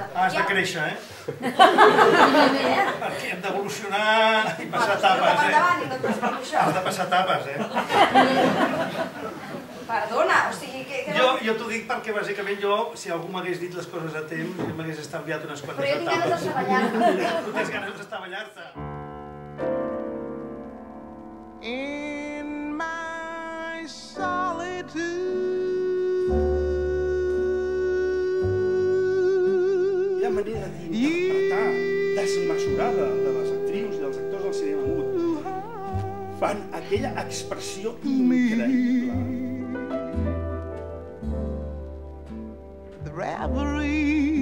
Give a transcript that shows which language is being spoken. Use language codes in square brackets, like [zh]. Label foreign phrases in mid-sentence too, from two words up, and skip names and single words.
[ca] Has de créixer, Perquè hem d'evolucionar i passar etapes, Has de passar etapes, Perdona, o sigui que... Jo t'ho dic perquè bàsicament jo, si algú m'hagués dit les coses a temps, m'hagués estalviat unes quantes etapes. Però jo tinc ganes d'estavellar-te. Tu tens ganes d'estavellar-te. [en] In my solitude. [ca] Hi ha manera d'interpretar desmesurada de les actrius i dels actors del cinema mut. Fan aquella expressió increïble. [en] The reverie